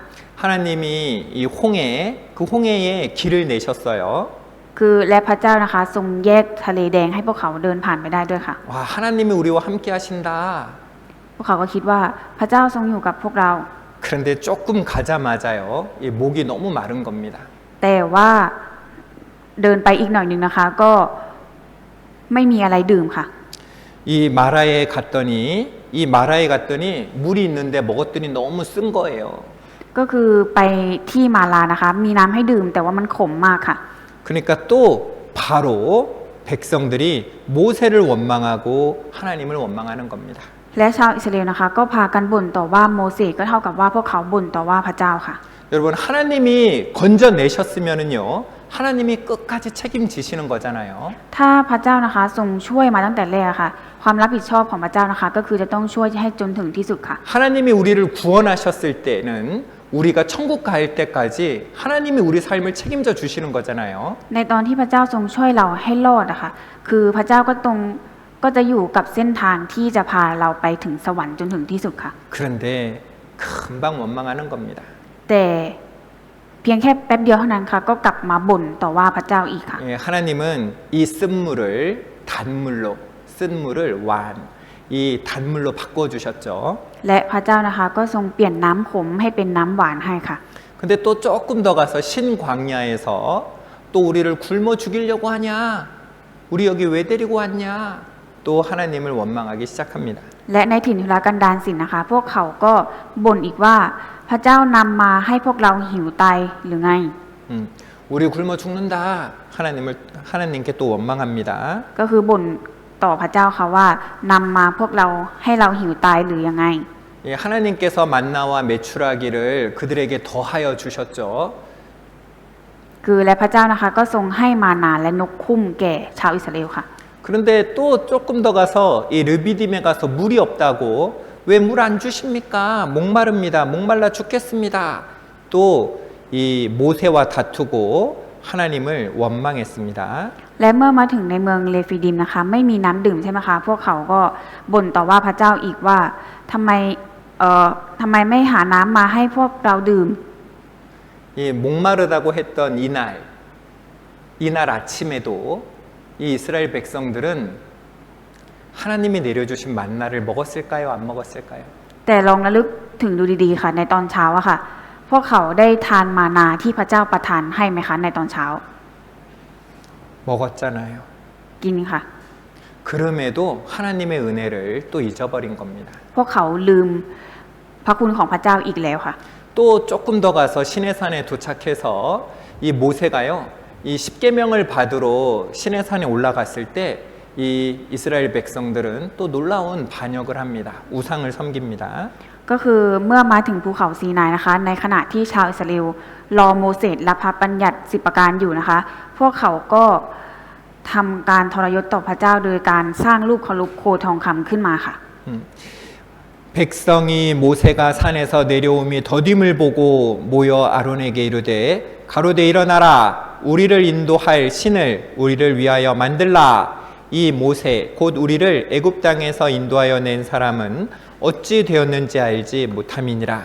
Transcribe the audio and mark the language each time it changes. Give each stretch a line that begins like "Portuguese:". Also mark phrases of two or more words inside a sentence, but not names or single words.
Korean: 하나님이 이 그 홍해에 길을 내셨어요.
Thai: คือและพระเจ้านะคะทรงแยกทะเลแดงให้พวกเขาเดินผ่านไปได้ด้วยค่ะ
Korean: 와, 하나님이 우리와 함께 하신다.
Thai: พวกเขาก็คิดว่าพระเจ้าทรงอยู่กับพวกเรา
Korean: 그런데 조금 가자마자요, 이 목이 너무 마른 겁니다.
Thai: แต่ว่าเดินไปอีกหน่อยหนึ่งนะคะ ก็ไม่มีอะไรดื่มค่ะ
Korean: 이 마라에 갔더니 물이 있는데 먹었더니 너무 쓴 거예요.
Thai: ก็คือไปที่มาลานะคะ มีน้ำให้ดื่มแต่ว่ามันขมมากค่ะ
Korean: 그러니까 또 바로 백성들이 모세를 원망하고 하나님을 원망하는 겁니다.
Thai: และชาวอิสราเอลนะคะ ก็พากันบ่นต่อว่าโมเสสก็เท่ากับว่าพวกเขาบ่นต่อว่าพระเจ้าค่ะ
Korean: 여러분, 하나님이 건져내셨으면은요, 하나님이 끝까지 책임지시는 거잖아요.
Thai: ถ้าพระเจ้านะคะทรงช่วยมาตั้งแต่แรกค่ะ ความรับผิดชอบของพระเจ้านะคะ ก็คือจะต้องช่วยให้จนถึงที่สุดค่ะ
Korean: 하나님이 우리를 구원하셨을 때는 우리가 천국 갈 때까지 하나님이 우리 삶을 책임져 주시는 거잖아요.
Thai: ในตอนที่พระเจ้าทรงช่วยเราให้รอดนะคะคือพระเจ้าก็จะอยู่กับเส้นทางที่จะพาเราไปถึงสวรรค์จนถึงที่สุดค่ะ
Korean: 그런데 금방 원망하는 겁니다.
Thai: แต่เพียงแค่แป๊บเดียวเท่านั้นค่ะก็กลับมาบ่นต่อว่าพระเจ้าอีกค่ะ
Korean: 예, 하나님은 이 쓴물을 쓴물을 이 단물로 바꿔주셨죠.
Thai: และพระเจ้านะคะก็ทรงเปลี่ยนน้ำขมให้เป็นน้ำหวานให้ค่ะ
Korean: 근데 또 조금 더 가서 신광야에서 또 우리를 굶어 죽이려고 하냐? 우리 여기 왜 데리고 왔냐? 또 하나님을 원망하기 시작합니다.
Thai: และในถิ่นทุรกันดารสินนะคะ พวกเขาก็บ่นอีกว่าพระเจ้านำมาให้พวกเราหิวตายหรือไง
Korean: 우리 굶어 죽는다. 하나님께 또 원망합니다.
Thai: ก็คือบ่นต่อพระเจ้าค่ะว่านำมาพวกเราให้เราหิวตายหรือยังไง
Korean: 예, 하나님께서 만나와 메추라기를 그들에게 더하여 주셨죠.
Thai: คือและพระเจ้านะคะก็ทรงให้มานาและนกคุ้มแก่ชาวอิสราเอลค่ะ
Korean: 그런데 또 조금 더 가서 이 르비딤에 가서 물이 없다고 왜 물 안 주십니까? 목마릅니다. 목말라 죽겠습니다. 또 이 모세와 다투고 하나님을 원망했습니다.
Thai: และเมื่อมาถึงในเมืองเลฟิดิมนะคะ ไม่มีน้ำดื่มใช่ไหมคะพวกเขาก็บ่นต่อว่าพระเจ้าอีกว่าทำไมไม่หาน้ำมาให้พวกเราดื่ม
Korean: 이 목마르다고 했던 이날 아침에도 이 이스라엘 백성들은 하나님이 내려주신 만나를 먹었을까요? 안 먹었을까요?
Thai: แต่ลองระลึกถึงดูดีๆค่ะ ในตอนเช้าอะค่ะ พวกเขาได้ทานมานาที่พระเจ้าประทานให้ไหมคะในตอนเช้า
Korean: 먹었잖아요.
Thai: กินค่ะ
Korean: 그럼에도 하나님의 은혜를 또 잊어버린 겁니다.
Thai: พวกเขาลืมพระคุณของพระเจ้าอีกแล้วค่ะ
Korean: 또 조금 더 가서 시내산에 도착해서 이 모세가요, 이 십계명을 받으러 시내산에 올라갔을 때 이 이스라엘 백성들은 또 놀라운 반역을 합니다. 우상을 섬깁니다.
Thai: ก็คือเมื่อมาถึงภูเขาซีนายนะคะ ในขณะที่ชาวอิสราเอลรอโมเสสรับพระบัญญัติ10ประการอยู่นะคะ พวกเขาก็ทำการทรยศต่อพระเจ้าโดยการสร้างรูปเคารพโคทองคำขึ้นมาค่ะ
Korean: 백성이 모세가 산에서 내려오미 더딤을 보고 모여 아론에게 이르되 가로되 일어나라 우리를 인도할 신을 우리를 위하여 만들라. 이 모세 곧 우리를 애굽 땅에서 인도하여 낸 사람은 어찌 되었는지 알지 못함이니라.